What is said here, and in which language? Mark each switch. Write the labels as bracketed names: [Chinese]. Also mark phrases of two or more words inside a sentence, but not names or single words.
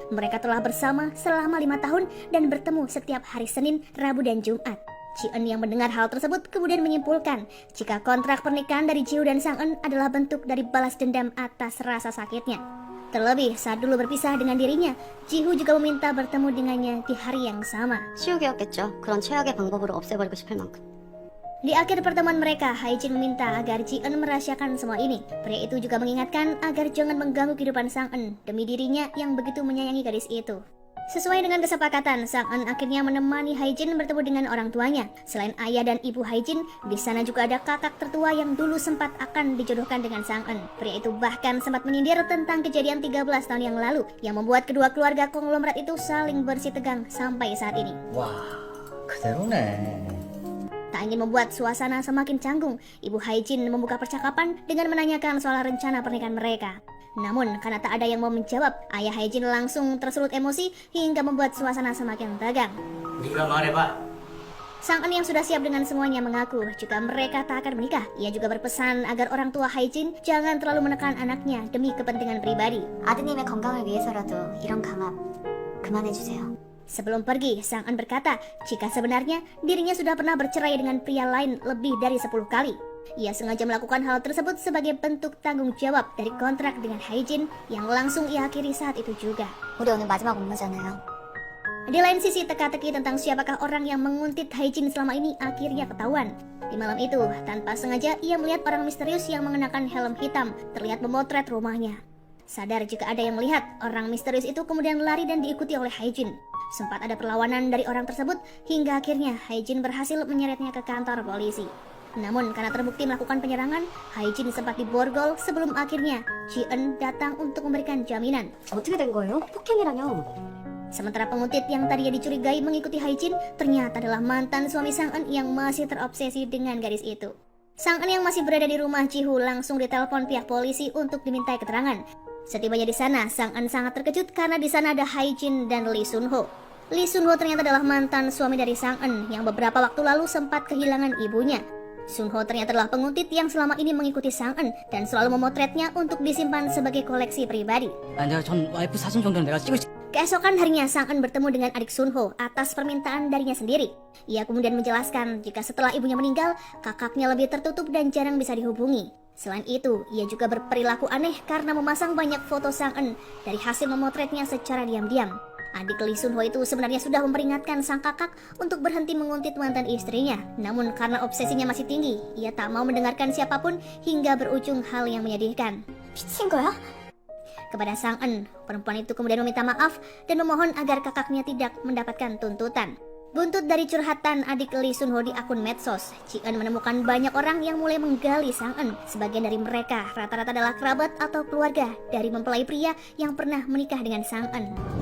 [Indonesian] Mereka telah bersama selama 5 tahun dan bertemu setiap hari Senin, Rabu, dan Jumat. Ji-eun yang mendengar hal tersebut kemudian menyimpulkan jika kontrak pernikahan dari Ji-hoo dan Sang Eun adalah bentuk dari balas dendam atas rasa sakitnya. Terlebih saat dulu berpisah dengan dirinya, Ji-hoo juga meminta bertemu dengannya di hari yang sama. [Korean] 치우기였겠죠. 그런 최악의 방법으로 없애버리고 싶을 만큼. [Indonesian] Di akhir pertemuan mereka, Hae-jin meminta agar Ji-eun merahasiakan semua ini. Pria itu juga mengingatkan agar jangan mengganggu kehidupan Sang Eun demi dirinya yang begitu menyayangi gadis itu. Sesuai dengan kesepakatan, Sang Eun akhirnya menemani Hae-jin bertemu dengan orang tuanya. Selain ayah dan ibu Hae-jin, di sana juga ada kakak tertua yang dulu sempat akan dijodohkan dengan Sang Eun. Pria itu bahkan sempat menyindir tentang kejadian 13 tahun yang lalu yang membuat kedua keluarga konglomerat itu saling bersih tegang sampai saat ini. [Korean] 와, 그대로네. [Indonesian] Tak ingin membuat suasana semakin canggung, ibu Hae-jin membuka percakapan dengan menanyakan soal rencana pernikahan mereka. Namun karena tak ada yang mau menjawab, ayah Hae-jin langsung tersulut emosi hingga membuat suasana semakin tegang. [Korean] 네가 말해봐. [Indonesian] Sang Eun yang sudah siap dengan semuanya mengaku jika mereka tak akan menikah. Ia juga berpesan agar orang tua Hae-jin jangan terlalu menekan anaknya demi kepentingan pribadi. [Korean] 아드님의 건강을 위해서라도 이런 강압 그만해주세요. [Indonesian] Sebelum pergi, Sang Eun berkata jika sebenarnya dirinya sudah pernah bercerai dengan pria lain lebih dari 10 kali. Ia sengaja melakukan hal tersebut sebagai bentuk tanggung jawab dari kontrak dengan Hae-jin yang langsung ia akhiri saat itu juga. [Korean] 우리 오늘 마지막 업무잖아요. [Indonesian] Di lain sisi, teka-teki tentang siapakah orang yang menguntit Hae-jin selama ini akhirnya ketahuan. Di malam itu, tanpa sengaja ia melihat orang misterius yang mengenakan helm hitam terlihat memotret rumahnya. Sadar jika ada yang melihat, orang misterius itu kemudian lari dan diikuti oleh Hae-jin. Sempat ada perlawanan dari orang tersebut hingga akhirnya Hae-jin berhasil menyeretnya ke kantor polisi. Namun karena terbukti melakukan penyerangan, Hae-jin sempat diborgol sebelum akhirnya Ji-eun datang untuk memberikan jaminan. [Korean] 어떻게 된 거예요? 폭행이라뇨. [Indonesian] Sementara penguntit yang tadinya dicurigai mengikuti Hae-jin ternyata adalah mantan suami Sang Eun yang masih terobsesi dengan gadis itu. Sang Eun yang masih berada di rumah Ji-hoo langsung ditelepon pihak polisi untuk dimintai keterangan. Setibanya di sana, Sang Eun sangat terkejut karena di sana ada Hae-jin dan Lee Sun-ho. Lee Sun-ho ternyata adalah mantan suami dari Sang Eun yang beberapa waktu lalu sempat kehilangan ibunya. Sun-ho ternyata adalah penguntit yang selama ini mengikuti Sang Eun dan selalu memotretnya untuk disimpan sebagai koleksi pribadi. [Korean] 내가 전 와이프 사진 정도는 내가 찍을 수... [Indonesian] Keesokan harinya, Sang Eun bertemu dengan adik Sun-ho atas permintaan darinya sendiri. Ia kemudian menjelaskan jika setelah ibunya meninggal, kakaknya lebih tertutup dan jarang bisa dihubungi. Selain itu, ia juga berperilaku aneh karena memasang banyak foto Sang Eun dari hasil memotretnya secara diam-diam. Adik Lee Sun-ho itu sebenarnya sudah memperingatkan sang kakak untuk berhenti menguntit mantan istrinya. Namun karena obsesinya masih tinggi, ia tak mau mendengarkan siapapun hingga berujung hal yang menyedihkan. [Korean] 미친 거야? [Indonesian] kepada Sang En. Perempuan itu kemudian meminta maaf dan memohon agar kakaknya tidak mendapatkan tuntutan. Buntut dari curhatan adik Lee Sun Ho di akun medsos, Ji-eun menemukan banyak orang yang mulai menggali Sang En. Sebagian dari mereka rata-rata adalah kerabat atau keluarga dari mempelai pria yang pernah menikah dengan Sang En.